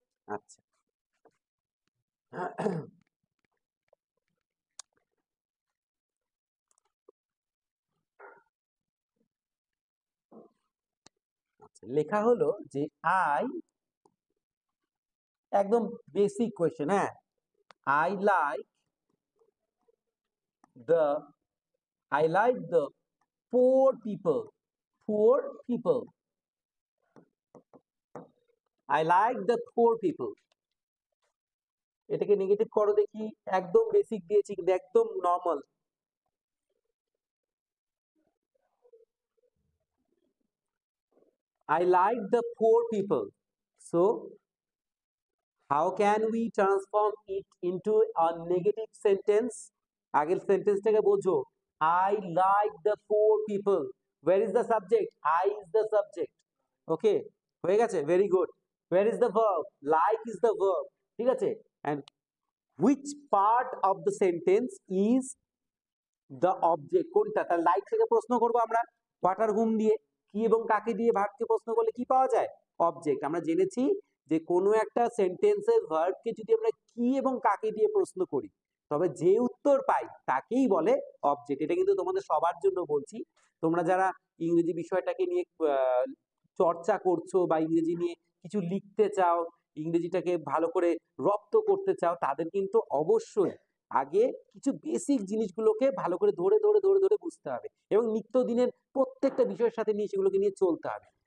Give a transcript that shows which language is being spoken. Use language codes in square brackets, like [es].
[bn] আচ্ছা, আচ্ছা, লেখা হলো যে আই, একদম বেসিক কোয়েশ্চেন। [en] হ্যাঁ, I like the I like the poor people. Poor people. I like the poor people. [bn] এটাকে নেগেটিভ করো দেখি। একদম বেসিক দিয়েছি, কিন্তু একদম normal. [en] I like the poor people. So how can we transform it into a negative sentence? [bn] আগের সেন্টেন্সটাকে বোঝো। [en] I like the poor people. Where is the subject? I is the subject. Okay, [bn] হয়ে গেছে, [en] very good. Where is the verb? Like is the verb. [bn] ঠিক আছে, [en] and which part of the sentence is the object? [bn] কোনটা? তার like থেকে প্রশ্ন করবো আমরা হোয়াট আর হুম দিয়ে, কি এবং কাকে দিয়ে ভার্বকে প্রশ্ন করলে কি পাওয়া যায়? অবজেক্ট। আমরা জেনেছি যে কোনো একটা সেন্টেন্সের ভার্বকে যদি আমরা কি এবং কাকে দিয়ে প্রশ্ন করি তবে যে উত্তর পাই তাকেই বলে অবজেক্ট। এটা কিন্তু তোমাদের সবার জন্য বলছি, তোমরা যারা ইংরেজি বিষয়টাকে নিয়ে চর্চা করছো বা ইংরেজি নিয়ে কিছু লিখতে চাও, ইংরেজিটাকে ভালো করে রপ্ত করতে চাও, তাদের কিন্তু অবশ্যই আগে কিছু বেসিক জিনিসগুলোকে ভালো করে ধরে ধরে ধরে ধরে বুঝতে হবে এবং নিত্যদিনের প্রত্যেকটা বিষয়ের সাথে নিয়ে সেগুলোকে নিয়ে চলতে হবে।